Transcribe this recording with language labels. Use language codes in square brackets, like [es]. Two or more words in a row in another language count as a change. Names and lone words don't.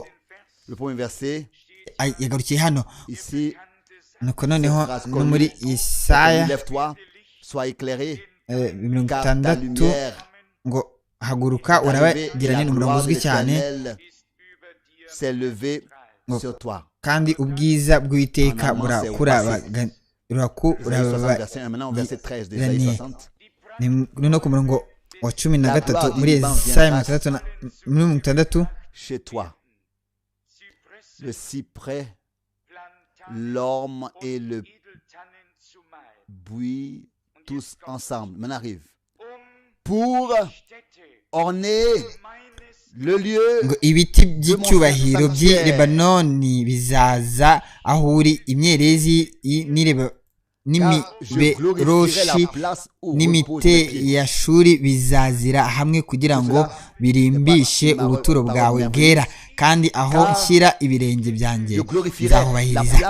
[rw] Yagarukiye hano nuko noneho no muri Yesaya 60 ngo haguruka urabagirane n'umurongo uzwi cyane kandi ubwiza bw'Uwiteka burakurabagiraniye ni no ku murongo wa 13 muri Yesaya 60 [fr] chez toi le cyprès, l'orme et le buis tous ensemble m'en arrive pour orner le lieu. [rw] ngo ibiti by'icyubahiro by'i Lebanoni bizaza aho uri imyerezi n'imiberoshi n'imite ya shuri bizazira hamwe kugira ngo birimbishe ubuturo bwawe bwera kandi aho nshyira ibirenge byanjye bizahubahiriza.